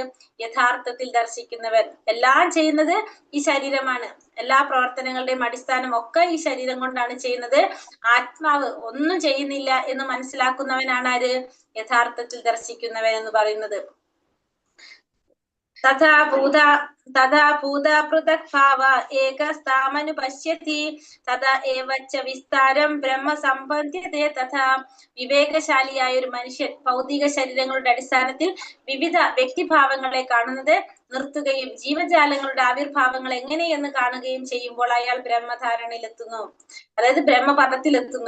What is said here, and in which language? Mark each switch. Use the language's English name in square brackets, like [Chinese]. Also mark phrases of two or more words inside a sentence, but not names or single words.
[Malayalam] യഥാർത്ഥത്തിൽ ദർശിക്കുന്നവൻ. എല്ലാം ചെയ്യുന്നത് ഈ ശരീരമാണ്, എല്ലാ പ്രവർത്തനങ്ങളുടെയും അടിസ്ഥാനം ഒക്കെ ഈ ശരീരം കൊണ്ടാണ് ചെയ്യുന്നത്, ആത്മാവ് ഒന്നും ചെയ്യുന്നില്ല എന്ന് മനസ്സിലാക്കുന്നവനാണ് ആര്? യഥാർത്ഥത്തിൽ ദർശിക്കുന്നവൻ എന്ന് പറയുന്നത്. [Sanskrit] तथा भूता पृथक् भाव एकस्तामनुपश्यति तथा एव च विस्ताരം ബ്രഹ്മ സമ്പദ്യത്തെ തഥാ. [Malayalam] വിവേകശാലിയായ ഒരു മനുഷ്യൻ ഭൗതിക ശരീരങ്ങളുടെ അടിസ്ഥാനത്തിൽ വിവിധ വ്യക്തിഭാവങ്ങളെ കാണുന്നത് നിർത്തുകയും ജീവജാലങ്ങളുടെ ആവിർഭാവങ്ങൾ എങ്ങനെയെന്ന് കാണുകയും ചെയ്യുമ്പോൾ അയാൾ ബ്രഹ്മധാരണയിലെത്തുന്നു, അതായത് ബ്രഹ്മപദത്തിലെത്തുന്നു.